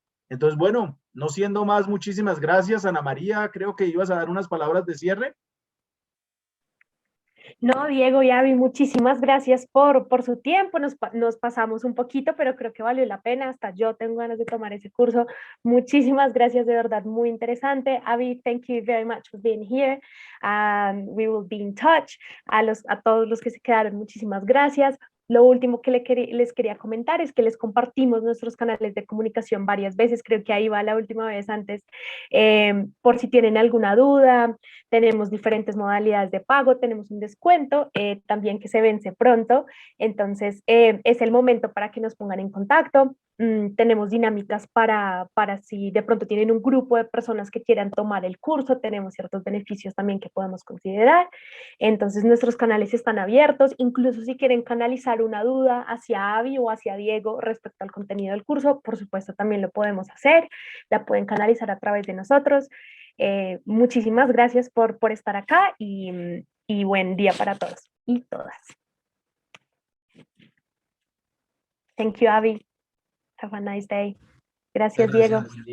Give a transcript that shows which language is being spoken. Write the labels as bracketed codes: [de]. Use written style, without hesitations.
[es] Entonces, bueno, no siendo más, muchísimas gracias, Ana María. Creo que ibas a dar unas palabras de cierre. No, Diego y Avi, muchísimas gracias por su tiempo. Nos pasamos un poquito, pero creo que valió la pena. Hasta yo tengo ganas de tomar ese curso. Muchísimas gracias, de verdad, muy interesante. [en] Avi, thank you very much for being here. We will be in touch. [es] A todos los que se quedaron, muchísimas gracias. Lo último que les quería comentar es que les compartimos nuestros canales de comunicación varias veces. Creo que ahí va la última vez antes. Por si tienen alguna duda, tenemos diferentes modalidades de pago, tenemos un descuento también que se vence pronto. Entonces, es el momento para que nos pongan en contacto. Tenemos dinámicas para si de pronto tienen un grupo de personas que quieran tomar el curso, tenemos ciertos beneficios también que podemos considerar. Entonces nuestros canales están abiertos, incluso si quieren canalizar una duda hacia Avi o hacia Diego respecto al contenido del curso, por supuesto también lo podemos hacer, la pueden canalizar a través de nosotros. Muchísimas gracias por estar acá y buen día para todos y todas. [en] Thank you, Avi. Have a nice day. [es] Gracias, Diego.